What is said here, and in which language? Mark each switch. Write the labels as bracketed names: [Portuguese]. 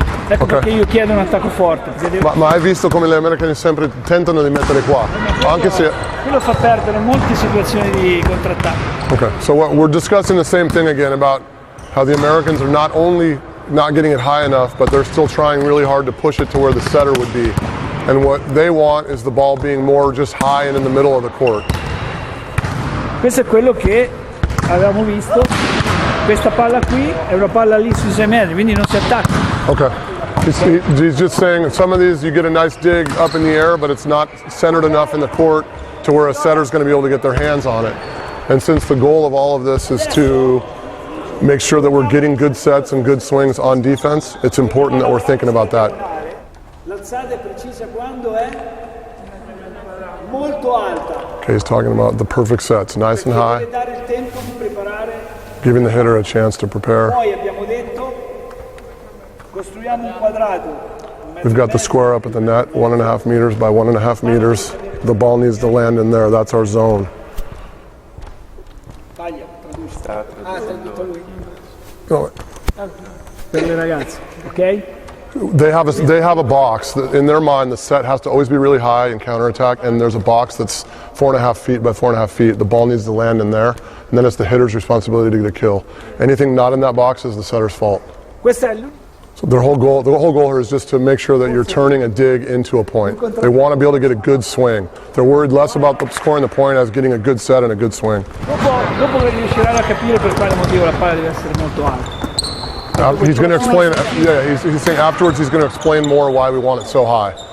[Italian] Ecco perché io chiedo un attacco forte. Ma hai visto come gli americani sempre tentano di mettere qua? Anche se... Quello fa perdere molte situazioni di contrattacco. [English] Okay, so we're discussing the same thing again about how the Americans are not only not getting it high enough, but they're still trying really hard to push it to where the setter would be. And what they want is the ball being more just high and in the middle of the court. [Italian] Questo è quello che avevamo visto questa palla qui è una palla lì sui 6 metri, quindi non si attacca. [English] Okay. He's just saying some of these you get a nice dig up in the air, but it's not centered enough in the court to where a setter's going to be able to get their hands on it. And since the goal of all of this is to make sure that we're getting good sets and good swings on defense, it's important that we're thinking about that. [Italian] L'alzata è precisa quando è molto alta. [English] Okay, he's talking about the perfect sets, nice and high, [Italian] Deve dare il tempo di preparare. [English] giving the hitter a chance to prepare. [Italian] Poi abbiamo detto costruiamo un quadrato. [English] We've got the square up at the net, 1.5 meters by 1.5 meters. The ball needs to land in there. That's our zone. [Italian] Taglia, traduci. Tradotto lui. Oh, Per le ragazze, ok? [English] They have a box that in their mind the set has to always be really high in counterattack, and there's a box that's 4.5 feet by 4.5 feet. The ball needs to land in there, and then it's the hitter's responsibility to get a kill. Anything not in that box is the setter's fault. [Italian] Questa è [English] So the whole goal here is just to make sure that you're turning a dig into a point. They want to be able to get a good swing. They're worried less about scoring the point as getting a good set and a good swing. [Italian] dopo che riusciranno a capire per quale motivo la palla deve essere molto alta. [English] He's going to explain. Yeah, he's saying afterwards he's going to explain more why we want it so high.